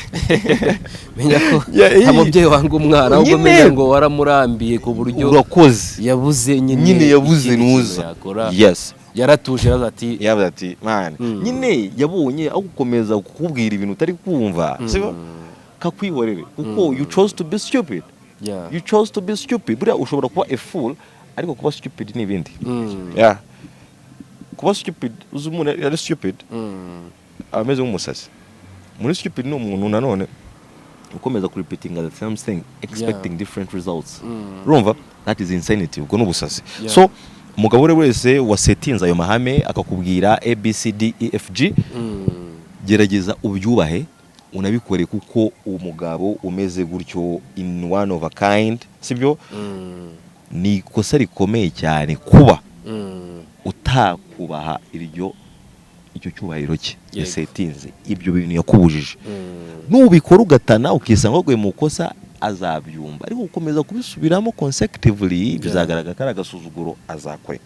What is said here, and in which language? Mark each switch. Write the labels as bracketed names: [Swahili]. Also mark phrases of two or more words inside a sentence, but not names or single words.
[Kinyarwanda] Menya ko umubyeyi wanga umwana ahubwo menya ngo waramurambiye ku buryo urakoze yabuze nyine yabuze nuza. Yes. Yaratuje yavuze ati man nyine yabonye aho gukomeza kukubwira ibintu utari kumva. Sibo kakwihorere kuko [English] you chose to be stupid. You chose to be stupid. [Kinyarwanda] Buriya ushobora kuba [English] a fool [Kinyarwanda] ariko kuba stupid ni ibindi. Kuba stupid uzumuntu yari stupid ameze nk'umusazi. Muri stupid ni umuntu nanone ukomeza ku [English] repeating the same thing expecting different results. [Kinyarwanda] Urumva [English] that is insanity [Kinyarwanda] ubwo n'ubusazi. So umugabo wese wasetinze ayo mahame akakubwira ABCDEFG gerageza ubyubahe unabikore kuko umugabo umeze gutyo [English] in one of a kind [Kinyarwanda] sibyo ni kosa rikomeye cyane kuba utakubaha icyo cyubahiro cye yasetinze ibyo bintu yakubujije. Nubikora ugatana ukisanga gwe mu kosa azabyumva ariko ukomeza kubisubiramo consecutively bizagaragara ko agasuzuguro azakoreka.